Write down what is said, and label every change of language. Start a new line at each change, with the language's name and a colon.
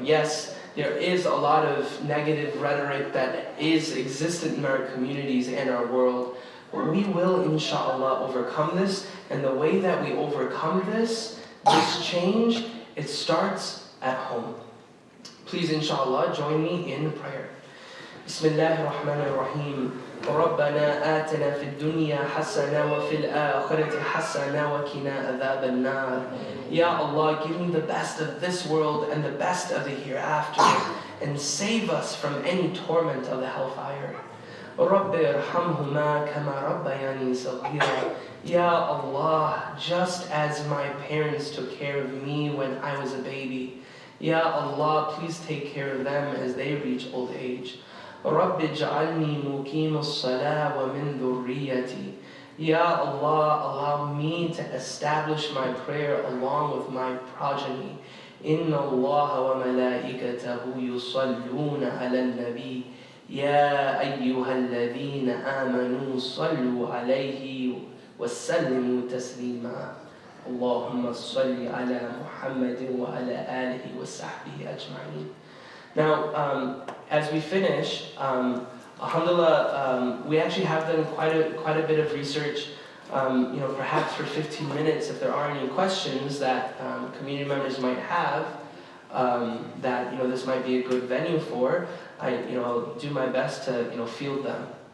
English: Yes, there is a lot of negative rhetoric that is existent in our communities and our world. But we will, inshallah, overcome this. And the way that we overcome this change, it starts at home. Please, inshallah, join me in prayer.
Arabic: Bismillahir Rahmanir Rahim. ربنا آتنا في الدنيا حسنة وفي الآخرة حسنة وقنا عذاب النار.
English: Ya Allah, give me the best of this world and the best of the hereafter, and save us from any torment of the hellfire.
Arabic: رب ارحمهما كما ربياني صغيرا.
English: Ya Allah, just as my parents took care of me when I was a baby, Ya Allah, please take care of them as they reach old age.
Arabic: رب اجعلني مقيم الصلاة ومن ذريتي.
English: Ya Allah, allow me to establish my prayer along with my progeny.
Arabic: إن الله وملائكته يصلون على النبي يا أيها الذين آمنوا صلوا عليه وسلموا تسليما. اللهم صل على محمد وعلى آله وصحبه أجمعين.
English: Now, as we finish, alhamdulillah, we actually have done quite a bit of research. Perhaps for 15 minutes, if there are any questions that community members might have, that this might be a good venue for, I'll do my best to field them.